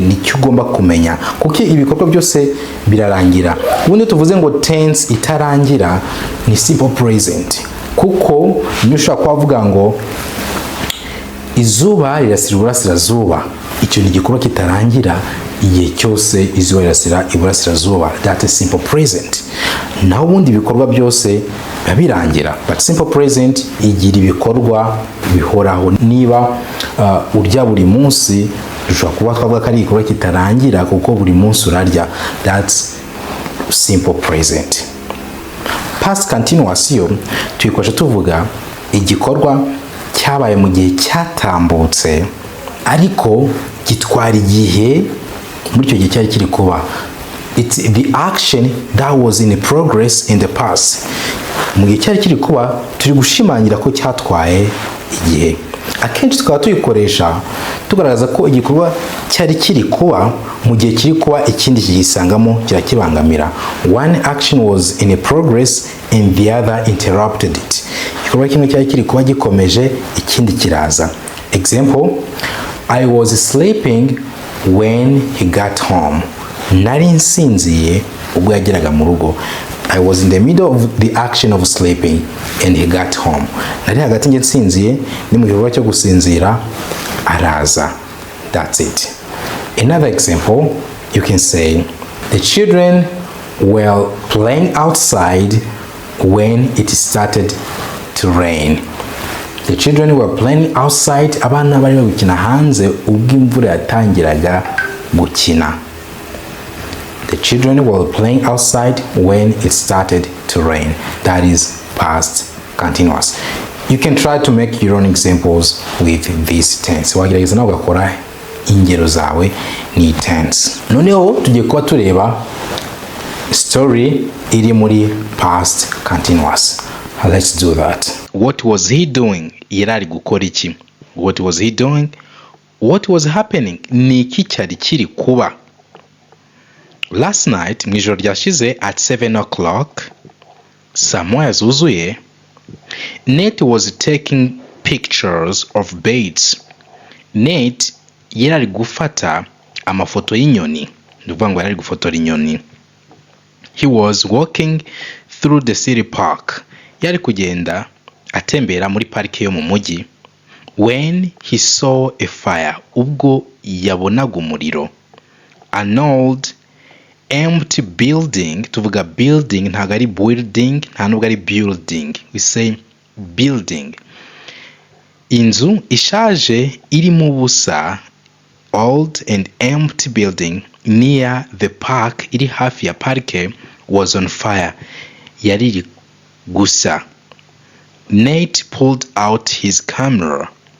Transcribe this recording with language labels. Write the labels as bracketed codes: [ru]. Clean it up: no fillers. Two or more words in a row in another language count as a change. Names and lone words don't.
[rw] Nicyo ugomba kumenya kuko ibikorwa byose birarangira. Ubundi tuvuze ngo tense itarangira ni [en] simple present, [rw] kuko niyo ushobora kuvuga ngo izuba rirasira iburasirazuba, icyo ni igikorwa kitarangira igihe cyose izuba rirasira iburasirazuba. [en] That is simple present. [rw] Naho ubundi ibikorwa byose biba birangira, [en] but simple present [rw] igira ibikorwa bihoraho. Niba urya buri munsi, dushobora kuba twavuga ko ari igikorwa kitarangira kuko buri munsi urarya. [en] That's simple present. Past continuous [rw] yo tuyikoresha tuvuga igikorwa cyabaye mu gihe cyatambutse ariko gitwara igihe muri icyo gihe cyari kiri kuba. [en] It's the action that was in progress in the past. [rw] Mu gihe cyari kiri kuba turi gushimangira ko cyatwaye igihe. Akenshi tukaba tuyikoresha tugaragaza ko igikorwa cyari kiri kuba mu gihe kiri kuba ikindi kigisangamo kirakibangamira. [en] One action was in progress and the other interrupted it. [rw] Igikorwa kimwe cyari kiri kuba gikomeje, ikindi kiraza. [en] Example, I was sleeping when he got home. [rw] Nari nsinziye ubwo yageraga mu rugo. [en] I was in the middle of the action of sleeping and he got home. Nari hagati nge nsinziye, ni mu gikorwa cyo gusinzira araza. That's it. Another example, you can say the children were playing outside when it started to rain. The children were playing outside. [rw] Abana bari gukina hanze ubwo imvura yatangiraga gukina. [en] The children were playing outside when it started to rain. That is past continuous. You can try to make your own examples with this tense. [rw] Wagerageza nawe ugakora ingero zawe ni tense. Noneho tugiye kuba tureba story iri muri [en] past continuous. Let's do that. What was he doing? [rw] Yarari gukora iki? [en] What was he doing? What was happening? [rw] Ni iki cyari kiri kuba? [en] Last night, [rw] mu ijoro ryashize [en] at 7 o'clock, [rw] saa moya zuzuye, [en] Nate was taking pictures of birds. [rw] Nate yarari gufata amafoto y'inyoni. Ndavuga ngo yarari gufotora inyoni. [en] He was walking through the city park. [rw] Yari kugenda atembera muri parike yo mu mujyi. [en] When he saw a fire, [rw] ubwo yabonaga umuriro. [en] An old empty building, [rw] tuvuga building ntago ari building, nta nubwo ari building, [en] we say building. [rw] Inzu ishaje iri mu busa, [en] old and empty building near the park, [rw] iri hafi ya parike, [en] was on fire, [rw] yari gusa. [en] Nate pulled out his camera.